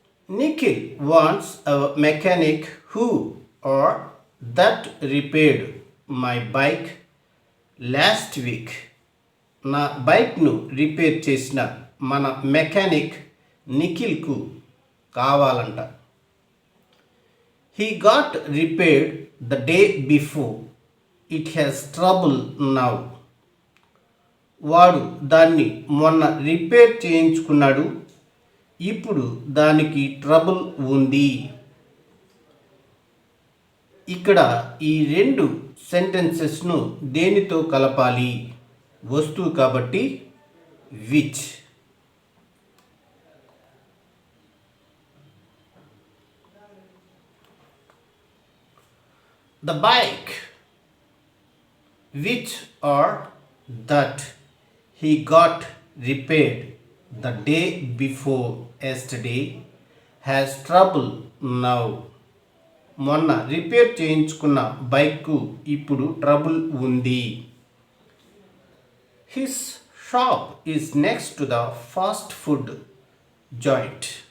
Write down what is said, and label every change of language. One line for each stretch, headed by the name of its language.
English: Nikhil wants our mechanic who are that repaired my bike last week.
Telugu: నా బైక్ను repair చేసిన మన మెకానిక్ నిఖిల్కు కావాలంట.
English: He got repaired the day before. It has trouble now.
Telugu: వాడు దాన్ని మొన్న రిపేర్ చేయించుకున్నాడు. ఇప్పుడు దానికి ట్రబుల్ ఉంది. ఇక్కడ ఈ రెండు సెంటెన్సెస్ను దేనితో కలపాలి? వస్తువు కాబట్టి which.
English: The bike which or that he got repaired the day before yesterday has trouble now.
Telugu: మొన్న రిపేర్ చేయించుకున్న బైక్కు ఇప్పుడు ట్రబుల్ ఉంది.
English: His shop is next to the fast food joint.